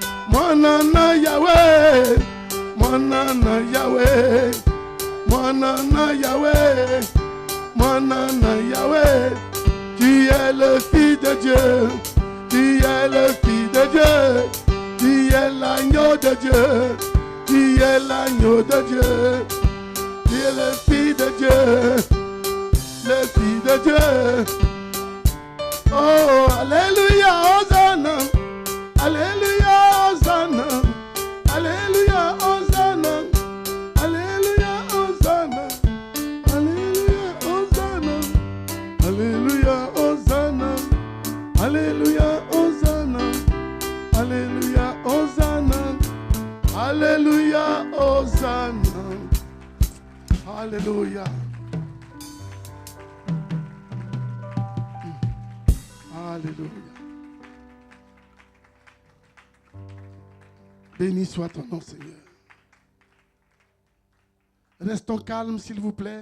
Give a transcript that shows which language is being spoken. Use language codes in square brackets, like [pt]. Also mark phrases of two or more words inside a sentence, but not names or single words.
[ln] Mwanana Yahweh, Mwanana Yahweh, Mwanana Yahweh, Mwanana Yahweh. [fr] Tu es le Fils de Dieu, tu es le Fils de Dieu, tu es l'agneau de Dieu, tu es l'agneau de Dieu, tu es le Fils de Dieu, le Fils de Dieu. Oh, alléluia, Hosanna, alléluia, Hosanna, alléluia, Hosanna, alléluia, Hosanna, alléluia, Hosanna, alléluia, Hosanna, alléluia, Hosanna, alléluia, Hosanna, alléluia, Hosanna, alléluia. Alléluia. Béni soit ton nom, Seigneur. Restons calmes, s'il vous plaît.